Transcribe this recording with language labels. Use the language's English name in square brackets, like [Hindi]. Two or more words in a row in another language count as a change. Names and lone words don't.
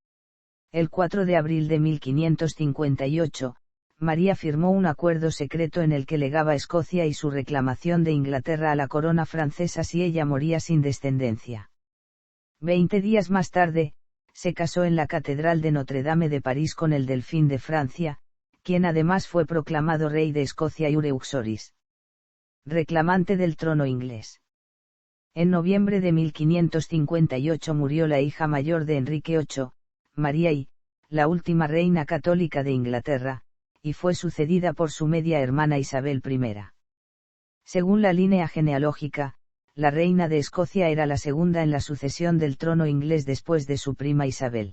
[Spanish] El 4 de abril de 1558, María firmó un acuerdo secreto en el que legaba Escocia y su reclamación de Inglaterra a la corona francesa si ella moría sin descendencia. 20 días más tarde, se casó en la Catedral de Notre Dame de París con el Delfín de Francia, quien además fue proclamado rey de Escocia [Latin] iure uxoris, [Spanish] reclamante del trono inglés. En noviembre de 1558 murió la hija mayor de Enrique VIII, María I, la última reina católica de Inglaterra, y fue sucedida por su media hermana Isabel I. Según la línea genealógica, la reina de Escocia era la segunda en la sucesión del trono inglés después de su prima Isabel.